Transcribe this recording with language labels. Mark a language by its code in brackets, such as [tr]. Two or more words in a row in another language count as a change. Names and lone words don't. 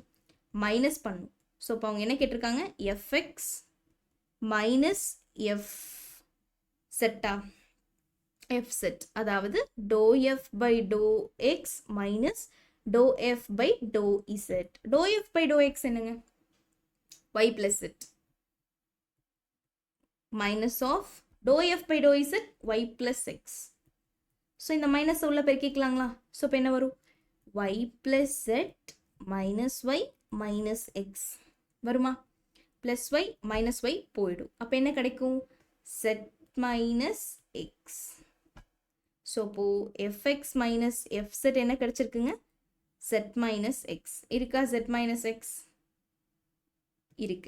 [ta] மைனஸ் பண்ணும். ஸோ இப்போ அவங்க என்ன கேட்டிருக்காங்க? [en] fx minus f [ta] செட்டா fz, அதாவது [en] dou f by dou x minus dou f by dou z. dou f by dou x என்னங்க? y plus z minus of dou f by dou z y plus x. [ta] ஸோ இந்த மைனஸ் உள்ள பெருக்கிக்கலாங்களா? ஸோ இப்போ என்ன வரும்? [en] y plus z minus y minus x வருமா? plus y minus y [ta] போயிடும். அப்போ என்ன கிடைக்கும்? [en] z minus x. [ta] ஸோ இப்போ [en] fx minus fz [ta] என்ன கிடைச்சிருக்குங்க? [en] z minus x [ta] இருக்கா? [en] z minus x [ta] இருக்கு.